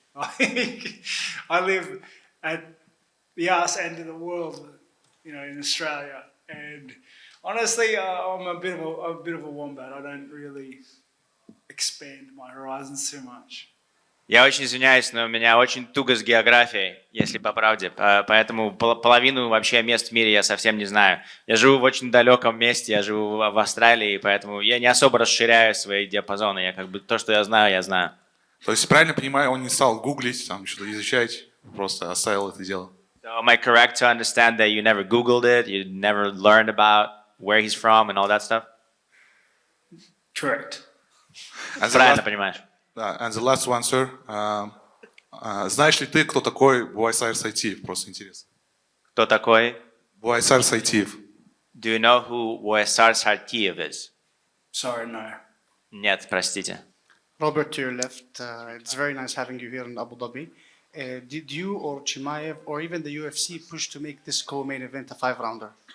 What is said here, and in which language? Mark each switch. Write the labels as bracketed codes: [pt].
[en] Like, I live at the arse end of the world, in Australia. And honestly, I'm a bit of a wombat. I don't really expand my horizons too much. [ru] Я очень извиняюсь, но у меня очень туго с географией, если по правде. Поэтому половину вообще мест в мире я совсем не знаю. Я живу в очень далеком месте, я живу в Австралии, поэтому я не особо расширяю свои диапазоны. Я то, что я знаю, я знаю. То есть, правильно понимаю, он не стал гуглить, там что-то изучать, просто оставил это дело. [en] So am I correct to understand that you never Googled it, you never learned about where he's from and all that stuff? Correct. [ru] Правильно понимаешь. [en] And the last one, sir. [ru] Знаешь ли ты, кто такой Буайсар Сайтиев? Просто интересно. Кто такой? Буайсар Сайтиев. [en] Do you know who Whittaker is? Sorry, no. [ru] Нет, простите. [en] Robert, to your left, it's very nice having you here in Abu Dhabi. Did you or Chimaev or even the UFC push to make this co-main event a 5-rounder?